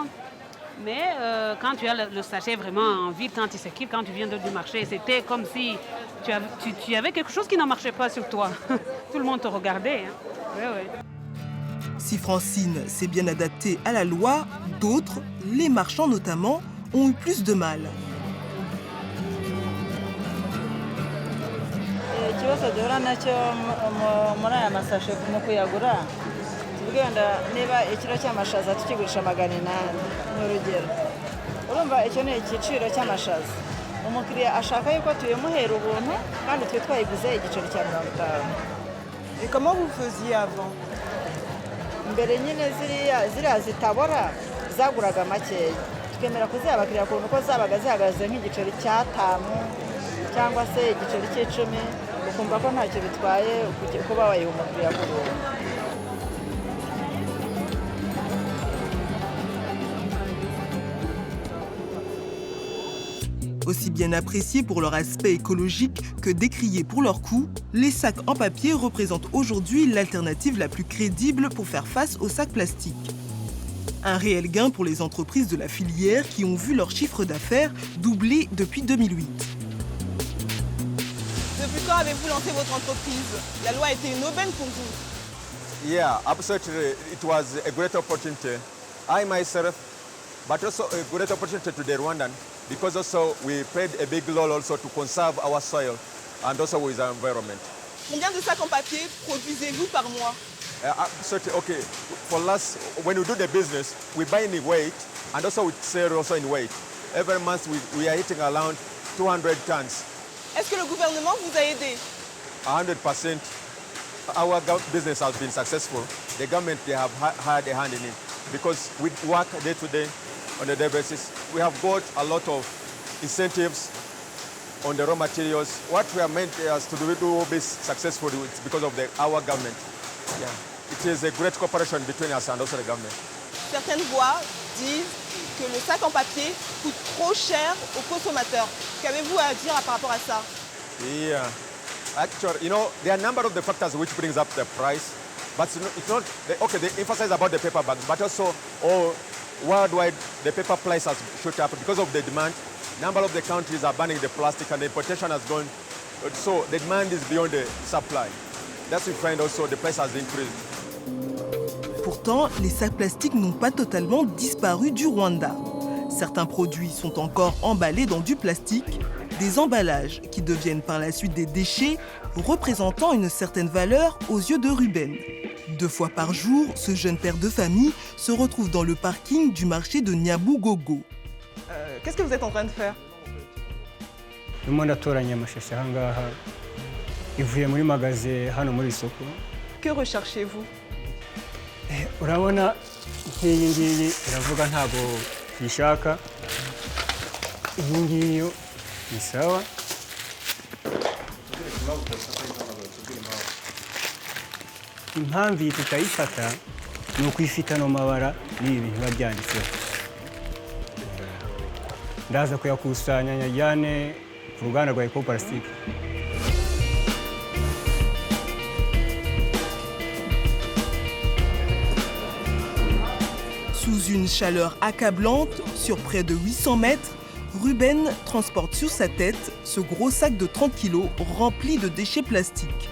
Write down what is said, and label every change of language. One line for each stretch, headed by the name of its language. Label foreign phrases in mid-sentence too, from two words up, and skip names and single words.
French: Mais quand tu as le sachet vraiment en ville, quand il circule, quand tu viens du marché, c'était comme si tu avais quelque chose qui ne marchait pas sur toi. Tout le monde te regardait. Hein. Ouais. Si Francine s'est bien adaptée à la loi, d'autres, les marchands notamment, ont eu plus de mal.
Kinyarwanda: ikibazo duhura nacyo muri aya masashe mu kuyagura tuvuge wenda niba ikiro cy'amashaza tukigurisha 800 n'urugero urumva icyo ni igiciro cy'amashaza umukiriya ashaka yuko tuyimuhera ubuntu kandi twe twayiguze igiciro cya 50.
French: Et comment vous faisiez avant?
Kinyarwanda: mbere nyine ziriya zitabora zaguraga makeya tukemera kuziha abakiriya ukuntu ko zabaga zihagaze nk'igiceri cya 5 cyangwa se igiceri cy'10 ukumva ko ntacyo bitwaye kuba wayiha umukiriya ku buntu.
French: Aussi bien appréciés pour leur aspect écologique que décriés pour leur coût, les sacs en papier représentent aujourd'hui l'alternative la plus crédible pour faire face aux sacs plastiques. Un réel gain pour les entreprises de la filière qui ont vu leur chiffre d'affaires doubler depuis 2008. Depuis quand avez-vous lancé votre entreprise? La loi a été une aubaine pour vous?
English: Yeah, absolutely. It was a great opportunity. I myself, but also a great opportunity to the Rwandan, because also we played a big role also to conserve our soil and also with our environment.
French: Combien de sacs en papier produisez-vous par mois?
English: Absolutely, okay. For us, when we do the business, we buy in weight and also we sell also in weight. Every month we are hitting around 200 tons.
French: Est-ce que le gouvernement vous a aidé?
English: 100%. Our business has been successful. The government, they have had a hand in it because we work day to day on a daily basis. We have got a lot of incentives on the raw materials. What we are meant is to do this successfully because of our government. Yeah. It is a great cooperation between us and also the government.
French: Certaines voix disent que le sac en papier coûte trop cher aux consommateurs. Qu'avez-vous à dire par rapport à ça?
English: Yeah. Actually, you know, there are a number of the factors which brings up the price, but it's not, okay, they emphasize about the paper bags, but also worldwide the paper price has shot up because of the demand. Number of the countries are banning the plastic and the importation has gone, so the demand is beyond the supply. That's why we find also the price has increased.
French: Pourtant, les sacs plastiques n'ont pas totalement disparu du Rwanda. Certains produits sont encore emballés dans du plastique, des emballages qui deviennent par la suite des déchets, représentant une certaine valeur aux yeux de Ruben. 2 fois par jour, ce jeune père de famille se retrouve dans le parking du marché de Nyabugogo. Qu'est-ce que vous êtes en train de faire? Que recherchez-vous?
Kinyarwanda: urabona nk'iyi ngiyi iravuga ntabwo yishaka iyi ngiyi ni sawa impamvu iyi tutayifata ni ukuyifita no mabara n'ibi bintu biba byanditseho. Ndaza kuyakusanya nyajyane ku ruganda rwa Eco-Plastic.
French: Sous une chaleur accablante, sur près de 800 mètres, Ruben transporte sur sa tête ce gros sac de 30 kg rempli de déchets plastiques.